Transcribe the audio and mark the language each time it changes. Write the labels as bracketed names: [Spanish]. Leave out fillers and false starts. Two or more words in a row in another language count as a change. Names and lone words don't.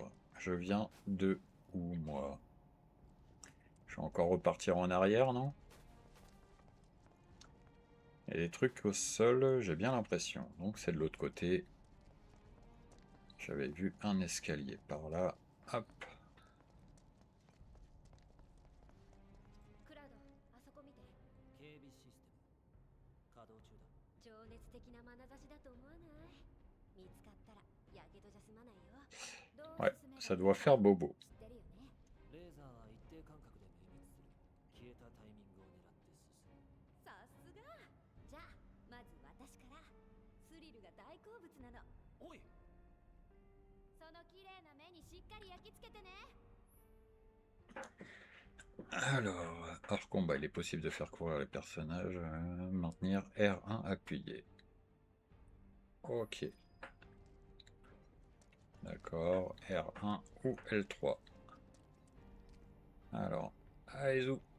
[French] Je viens de où, moi? Je vais encore repartir en arrière, non? Il y a des trucs au sol, j'ai bien l'impression. Donc c'est de l'autre côté. J'avais vu un escalier par là. Hop. [Japanese] クラウド、あそこ見て。警備システム稼働中だ。情熱的な眼差しだと思わない？見つかったらやけどじゃ済まないよ。どう [French] Ouais, [Japanese] 進めば [French] ça doit faire bobo. [Japanese] 知ってるよね。レーザーは一定間隔で明滅する。消えたタイミングを狙って進む。さすが。じゃあまず私から。スリルが大好物なの。おい、その綺麗な目にしっかり焼き付けてね。 [French] Alors, hors combat, il est possible de faire courir les personnages. Maintenir R1 appuyé. Ok. D'accord. R1 ou L3. Alors, Aizu.